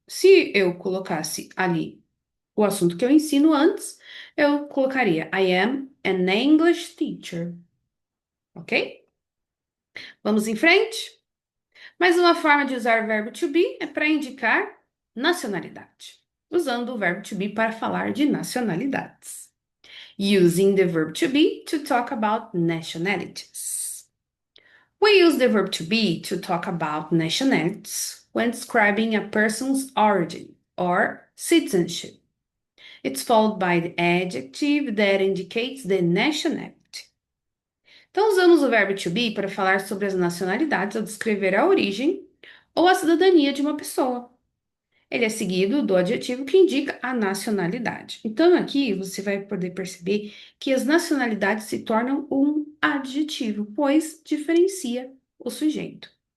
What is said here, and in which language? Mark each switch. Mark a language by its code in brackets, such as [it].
[pt] Se eu colocasse ali o assunto que eu ensino antes, eu colocaria I am an English teacher, ok? Vamos em frente? Mais uma forma de usar o verbo to be é para indicar nacionalidade, usando o verbo to be para falar de nacionalidades. [en] Using the verb to be to talk about nationalities. We use the verb to be to talk about nationalities when describing a person's origin or citizenship. It's followed by the adjective that indicates the nationality. [pt] Então, usamos o verbo to be para falar sobre as nacionalidades ao descrever a origem ou a cidadania de uma pessoa. Ele é seguido do adjetivo que indica a nacionalidade. Então, aqui você vai poder perceber que as nacionalidades se tornam um adjetivo, pois diferencia o sujeito.